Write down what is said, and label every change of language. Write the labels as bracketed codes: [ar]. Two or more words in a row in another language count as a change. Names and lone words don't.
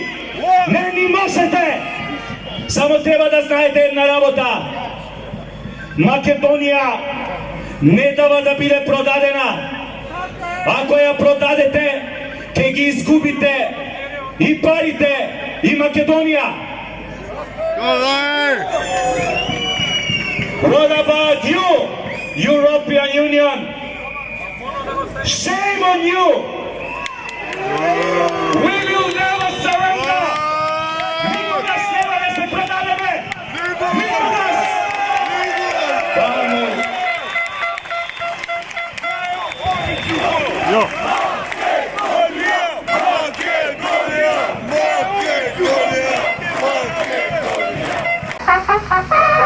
[mk] Не ни можете. Само треба да знаете една работа. Македонија не дава да биде продадена. Ако ја продадете, ќе ги изгубите и парите, и Македонија. [en] What about you, European Union? Shame on you! Will you never surrender? [mk] Никогаш нема да се продадеме! Никогаш! Yo. Ha ha ha ha!